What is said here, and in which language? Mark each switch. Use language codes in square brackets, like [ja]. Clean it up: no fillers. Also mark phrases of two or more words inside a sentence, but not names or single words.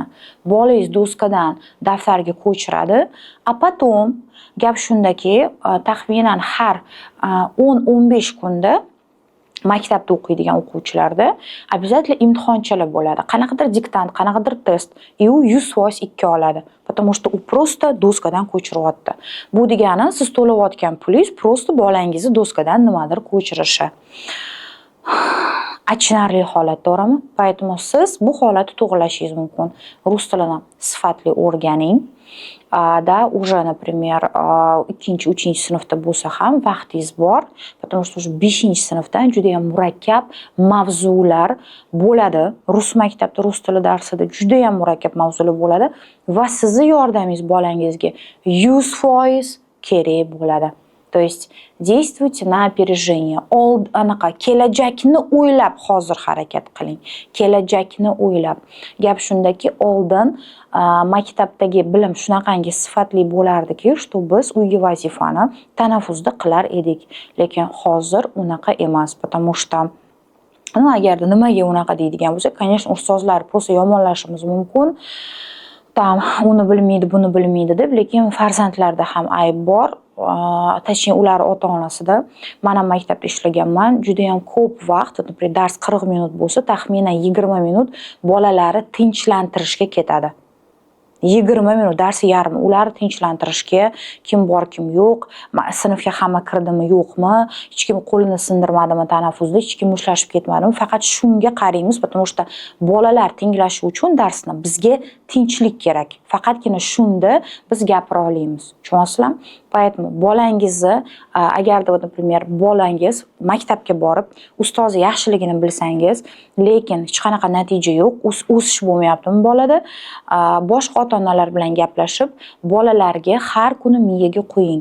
[uz] Bolangiz doskadan daftarga ko'chiradi. [ru] A потом [uz] gap shundaki, taxminan har 10-15 kunda maktabda o'qiydigan o'quvchilarda обязательно imtihonchalar bo'ladi. Qanaqadir diktant, qanaqadir test. U 100% 2 oladi. [ru] Потому что [uz] u просто doskadan ko'chiryapti. Bu degani siz to'layotgan pulingiz просто bolangizni doskadan nimadir ko'chirishi. Achinarli holat, to'g'rimi? Поэтому siz bu holatni to'g'rilashingiz mumkin. Rus tilini sifatli o'rganing. [ru] Уже, например, [uz] 2-3 sinfda bo'lsa ham vaqtingiz bor. [ru] Потому что уже [uz] 5-sinfdan juda ham murakkab mavzular bo'ladi. Rus maktabda rus tili darsida juda ham murakkab mavzular bo'ladi va sizni yordamingiz bolangizga 100% kerak bo'ladi. [ru] То есть действуйте на опережение. [uz] Anaqa kelajakni o'ylab hozir harakat qiling. Kelajakni o'ylab. Gap shundaki, oldin maktabdagi bilim shunaqangi sifatli bo'lardiki, что biz uyga vazifani tanaffusda qilar edik. Lekin hozir unaqa emas, [ru] потому что [uz] agarda nimaga unaqa deydigan bo'lsa, конечно, ustozlar просто yomonlashimiz mumkin. Uni bilmaydi, buni bilmaydi deb, lekin farzandlarda ham ayb bor. Точнее, ular ota-onasida. Men ham maktabda ishlaganman. Juda ham ko'p vaqt, например, dars 40 minut bo'lsa, taxminan 20 minut bolalari tinchlantirishga ketadi. 20 minut darsi yarim. Ularni tinchlantirishga, kim bor, kim yo'q, sinfga hamma kirdimi, yo'qmi, hech kim qo'lini sindirmadimi tanaffusda, hech kim mushtlashib ketmadimi, faqat shunga qaraymiz, [ru] потому что [uz] bolalar tinglashi uchun darsni bizga tinchlik kerak. Faqatgina shunda biz gapira olamiz. Tushunasizlarmi? Поэтому bolangizni agarda, например, bolangiz maktabga borib, ustozi yaxshiligini bilsangiz, lekin hech qanaqa natija yo'q, o'sish bo'lmayaptimi bolada, boshqa ota-onalar bilan gaplashib, bolalarga har kuni miyaga qo'ying.